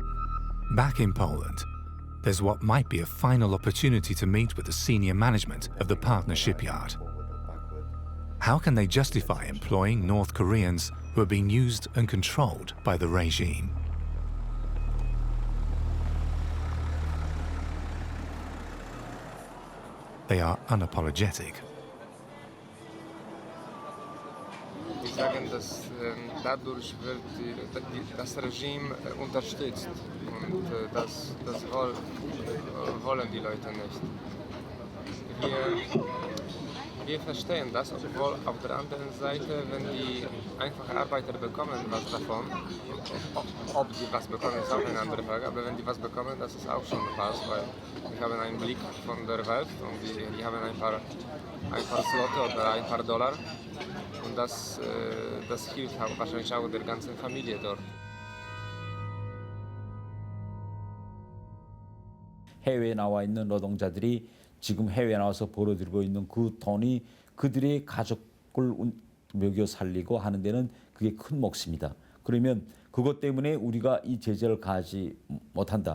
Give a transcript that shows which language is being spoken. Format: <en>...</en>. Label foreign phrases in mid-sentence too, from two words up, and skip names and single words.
<en>Back in Poland, there's what might be a final opportunity to meet with the senior management of the partner shipyard. How can they justify employing North Koreans who are being used and controlled by the regime? They are unapologetic.</en> <de>Die sagen, dass dadurch wird das Regime unterstützt und das wollen die Leute nicht. Wir verstehen das, obwohl auf der anderen Seite, wenn die einfachen Arbeiter bekommen was davon, ob die was bekommen, ist auch eine andere Frage, aber wenn die was bekommen, das ist auch schon was, weil wir haben einen Blick von der Welt und die haben ein paar Slotte oder ein paar Dollar und das hilft auch wahrscheinlich auch der ganzen Familie dort.</de> <ko>해외에 나와 있는 노동자들이 지금 해외에 나와서 벌어들이고 있는 그 돈이 그들의 가족을 먹여 살리고 하는 데는 그게 큰 몫입니다. 그러면 그것 때문에 우리가 이 제재를 가지 못한다.</ko>